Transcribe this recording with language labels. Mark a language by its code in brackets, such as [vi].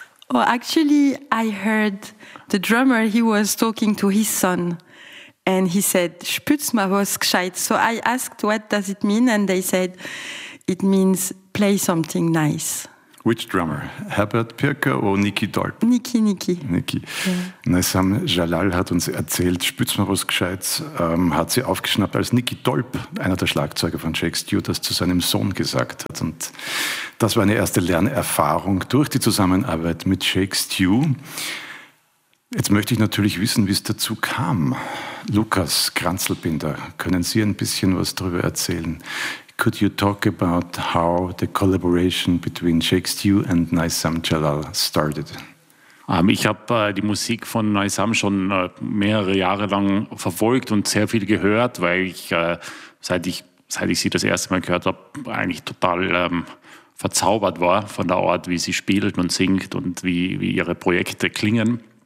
[en] Oh, actually, I heard the drummer, he was talking to his son. And he said, [de] spütz mal was gescheites. [en] So I asked, what does it mean? And they said, it means play something nice. Which drummer? Herbert Pirke or Niki Dorp? Niki. Yeah. [de] Naysam Jalal hat uns erzählt, spütz mal was gescheites, hat sie aufgeschnappt, als Niki Dorp, einer der Schlagzeuger von Shake Stew, das zu seinem Sohn gesagt hat. Und das war eine erste Lernerfahrung durch die Zusammenarbeit mit Shake Stew. Jetzt möchte ich natürlich wissen, wie es dazu kam. Lukas Kranzelbinder, können Sie ein bisschen was darüber erzählen? [en] Could you talk about how the collaboration between Shake Stew and Naysam Jalal started? [de] Ich habe die Musik von Naysam schon mehrere Jahre lang verfolgt und sehr viel gehört, weil ich, seit ich sie das erste Mal gehört habe, eigentlich total verzaubert war von der Art, wie sie spielt und singt und wie ihre Projekte klingen.